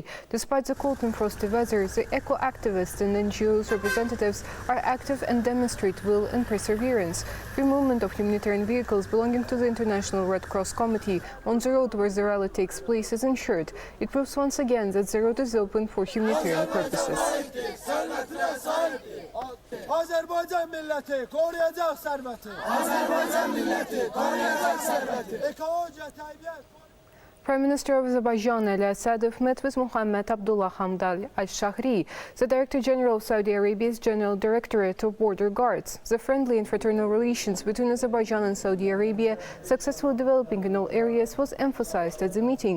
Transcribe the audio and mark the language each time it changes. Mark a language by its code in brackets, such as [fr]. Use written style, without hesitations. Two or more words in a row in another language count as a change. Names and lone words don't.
[en] Despite the cold and frosty weather, the eco-activists and NGOs representatives are active and demonstrate will and perseverance. Free movement of humanitarian vehicles belonging to the International Red Cross Committee on the road where the rally takes place is ensured. It proves once again that the road is open for humanitarian purposes. [az] Azərbaycan milləti qoruyacaq sərvəti. Azərbaycan milləti qoruyacaq sərvəti. Ekologiya, təbiət. [en] Prime Minister of Azerbaijan Ali Asadov met with Mohammed Abdullah Hamdal al-Shahri, the Director General of Saudi Arabia's General Directorate of Border Guards. The friendly and fraternal relations between Azerbaijan and Saudi Arabia, successfully developing in all areas, was emphasized at the meeting.